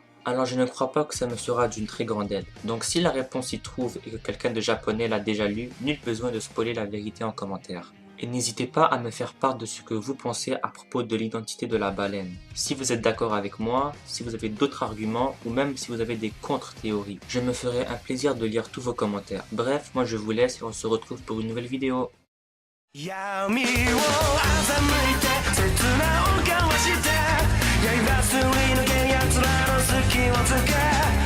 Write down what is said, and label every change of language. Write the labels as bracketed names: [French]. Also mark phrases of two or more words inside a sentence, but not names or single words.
[French] Alors je ne crois pas que ça me sera d'une très grande aide. Donc si la réponse s'y trouve et que quelqu'un de japonais l'a déjà lu, nul besoin de spoiler la vérité en commentaire. Et n'hésitez pas à me faire part de ce que vous pensez à propos de l'identité de la baleine. Si vous êtes d'accord avec moi, si vous avez d'autres arguments ou même si vous avez des contre-théories. Je me ferai un plaisir de lire tous vos commentaires. Bref, moi je vous laisse et on se retrouve pour une nouvelle vidéo. [Japanese] 闇を欺いて切なを交わして刃すり抜け奴らの隙をつけ